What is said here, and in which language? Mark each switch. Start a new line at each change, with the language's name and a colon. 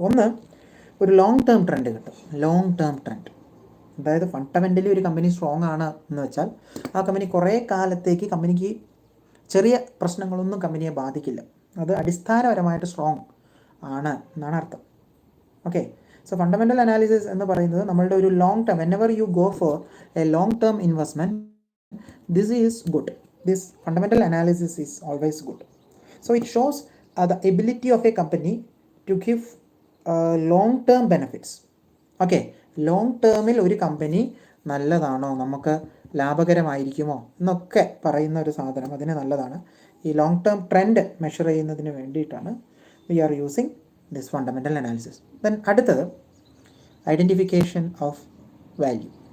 Malayalam: ഒന്ന്, ഒരു long term trend കിട്ടും. ലോങ് ടേം ട്രെൻഡ്, അതായത് ഫണ്ടമെൻ്റലി ഒരു കമ്പനി സ്ട്രോങ് ആണ് എന്ന് വെച്ചാൽ ആ കമ്പനി കുറേ കാലത്തേക്ക് കമ്പനിക്ക് ചെറിയ പ്രശ്നങ്ങളൊന്നും കമ്പനിയെ ബാധിക്കില്ല. അത് അടിസ്ഥാനപരമായിട്ട് സ്ട്രോങ് ആണ് എന്നാണ് അർത്ഥം.
English: okay, so fundamental analysis
Malayalam: എന്ന് പറയുന്നത് നമ്മളുടെ ഒരു
English: Long term, whenever you go for a long term investment, this is good. This fundamental analysis is always good. So it shows the ability of a company to give long term benefits.
Malayalam: Okay, long ടേമിൽ ഒരു company നല്ലതാണോ, നമുക്ക് ലാഭകരമായിരിക്കുമോ എന്നൊക്കെ പറയുന്ന ഒരു സാധനം, അതിന് നല്ലതാണ്. ഈ ലോങ് ടേം ട്രെൻഡ് മെഷർ ചെയ്യുന്നതിന് വേണ്ടിയിട്ടാണ്
English: We are using this fundamental analysis. Then
Malayalam: അടുത്തത്
English: Identification of value.